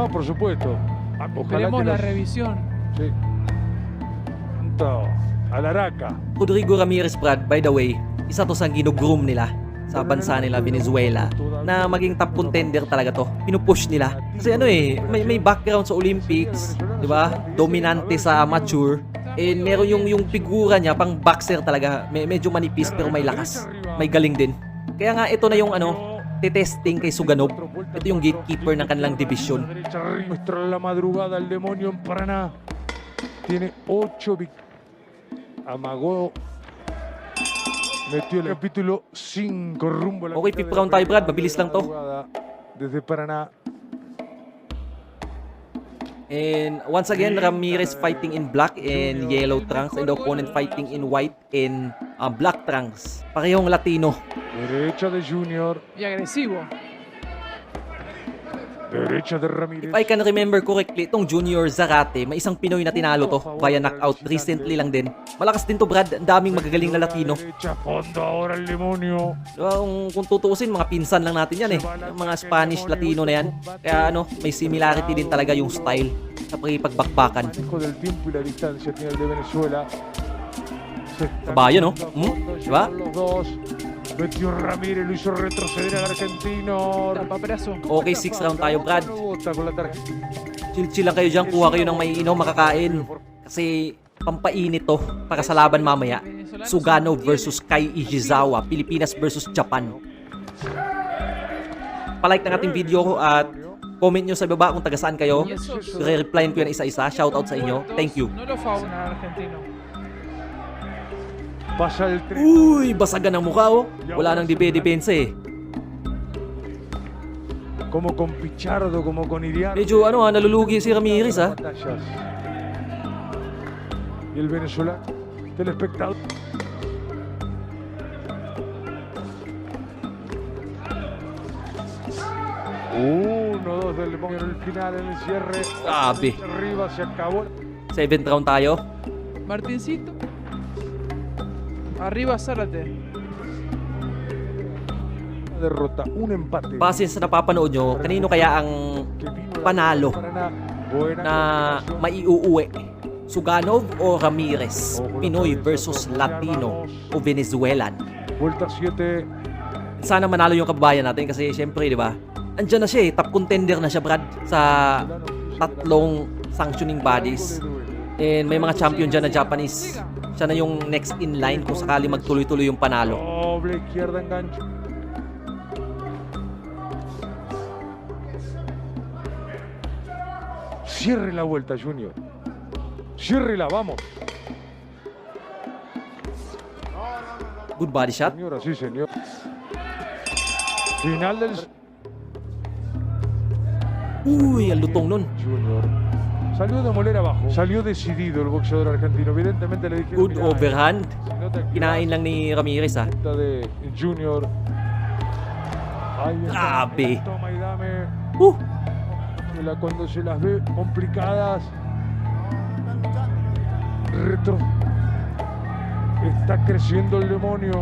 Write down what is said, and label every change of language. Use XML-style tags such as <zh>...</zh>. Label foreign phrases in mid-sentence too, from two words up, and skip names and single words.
<es>No, por supuesto. Ojalá Esperemos que la los- revisión. Sí. Punto. A la Araca.</es> <en>Rodrigo Ramirez, Brad, by the way,</en> <tl>isa to sa ginugroom nila sa bansa nila, Venezuela, na maging</tl> <en>top contender</en> <tl>talaga to. Pinupush nila. Kasi may background sa Olympics, di ba? Dominante sa amateur. And meron yung figura niya, pang boxer talaga. Medyo manipis pero may lakas. May galing din. Kaya nga ito na yung testing kay Suganov. Ito yung gatekeeper ng kanilang division.</tl> <es>Derecha arriba, muestra la madrugada el demonio en Paraná. Tiene 8 amagó. Metió el capítulo 5 rumbo a la Okay, mitad</es> <tl>fifth</tl> <es>de la</es> <tl>round tayo,</tl> <es>pelea.</es> <tl>Brad. Mabilis lang to.</tl> <es>Madrugada Desde Paraná.</es> <en>And once again, Ramirez fighting in black and yellow trunks and the opponent fighting in white and black trunks.</en> <tl>Parehong Latino.</tl> <es>Derecha de Junior. Y agresivo. Derecha de Ramírez.</es> <en>If I can remember correctly,</en> <tl>itong Junior Zarate, may isang Pinoy na tinalo to</tl> <en>via knockout</en> <tl>recently lang din. Malakas din to, Brad. Ang daming magagaling na Latino.</tl> <es>Derecha, fondo ahora el demonio.</es> <tl>Diba, kung tutuusin, mga pinsan lang natin yan eh. Yung mga Spanish Latino na yan. Kaya may similarity din talaga yung style sa pagbakbakan.</tl> <es>Manejo del tiempo y la distancia tiene el de Venezuela. Se están</es> <tl>Kabayo, no?</tl> <es>fondo,</es> <tl>Diba?</tl> <es>llegan los dos. Metió Ramírez, lo hizo retroceder al argentino. Paperazo.</es> <tl>Okay,</tl> <en>6th round</en> <tl>tayo, Brad.</tl> <es>Bota con la tarjeta.</es> <tl>Chill-chill lang kayo dyan. Kuha kayo ng may inom, makakain. Kasi pampainit to para sa laban mamaya. Suganov versus Kai Ijizawa. Pilipinas versus Japan. Palike ng ating video at Comment nyo sa baba kung taga saan kayo.</tl> <es>Y eso</es> <tl>Re-replyin ko yan isa-isa. Shoutout sa inyo.</tl> <en>Thank you.</en> <es>No lo favorecen al argentino. Pasa el tren.</es> <tl>Uy, basagan ang mukha oh. Wala nang depensa eh.</tl> <es>Como con Pichardo, como con Iriarte.</es> <tl>Medyo nalulugi si Ramirez ah.</tl> <es>Batallas. Y el venezolano, telespectador. Uno, dos del demonio en el final, en el cierre.</es> <tl>Grabe.</tl> <es>Arriba, se acabó.</es> <en>7th round</en> <tl>tayo.</tl> <es>Martincito. Arriba Zárate. Una derrota, un empate.</es> <tl>Base sa napapanood nyo, kanino kaya ang</tl> <es>Que vino la</es> <tl>panalo</tl> <es>Paraná. Buena</es> <tl>na</tl> <es>combinación.</es> <tl>maiuuwi? Suganov o Ramirez? Pinoy versus Latino o Venezuelan?</tl> <es>Vuelta 7.</es> <tl>Sana manalo yung kababayan natin kasi syempre, di ba? Andyan na siya eh,</tl> <en>top contender</en> <tl>na siya, Brad, sa tatlong</tl> <en>sanctioning bodies.</en> <tl>And may mga champion dyan na Japanese. Siya na yung</tl> <en>next in line</en> <tl>kung sakali magtuloy-tuloy yung panalo.</tl> <es>Doble izquierda, engancho. Cierre la vuelta, Junior. Ciérrela, vamos.</es> <en>Good body shot.</en> <es>Señora, sí, señor. Final del</es> <tl>Uy, ang lutong nun.</tl> <es>Junior. Salió de moler abajo. Salió decidido el boxeador argentino. Evidentemente le dijeron.</es> <en>Good</en> <es>"Mirá,</es> <en>overhand.</en> <es>se nota que</es> <tl>Kinain lang ni Ramirez ah.</tl> <es>la de Junior. Ahí está.</es> <tl>Grabe.</tl> <es>Toma y dame. Uh, Cuando se las ve complicadas, está creciendo el demonio.</es>